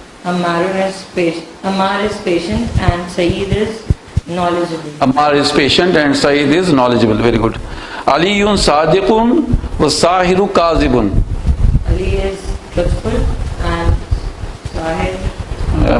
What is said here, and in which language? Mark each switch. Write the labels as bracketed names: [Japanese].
[English] Ammar is patient and Saeed is knowledgeable. Ammar is patient and Saeed is knowledgeable. Very good. [Arabic] علی صادق و ساحر کاذب. [English] Ali is truthful and Sahir